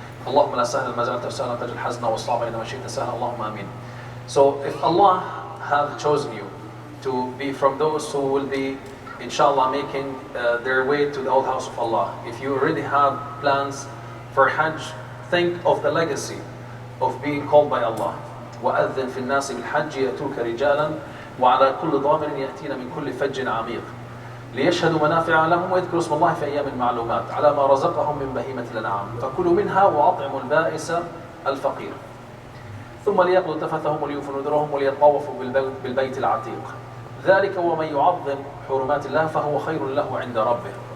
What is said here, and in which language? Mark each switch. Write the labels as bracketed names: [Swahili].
[Arabic] اللهم لا سهل ما جعلته سهلا تجعل الحزن والصعب إنما شئت سهلا اللهم آمين. [English] So if Allah have chosen you to be from those who will be inshallah making their way to the old house of Allah, if you already have plans for Hajj, think of the legacy of being called by Allah. [Arabic] وَأَذِّن فِي النَّاسِ بِالْحَجِّ يَأْتُوكَ رِجَالًا وَعَلَى كُلِّ ضَامِرٍ يَأْتِينَ مِنْ كُلِّ فَجٍّ عَمِيقٍ ليشهدوا منافع لهم ويذكروا اسم الله في أيام معلومات على ما رزقهم من بهيمة الأنعام فكلوا منها وأطعموا البائس الفقير ثم ليقضوا تفثهم وليوفوا نذرهم وليطوفوا بالبيت العتيق ذلك ومن يعظم حرمات الله فهو خير له عند ربه.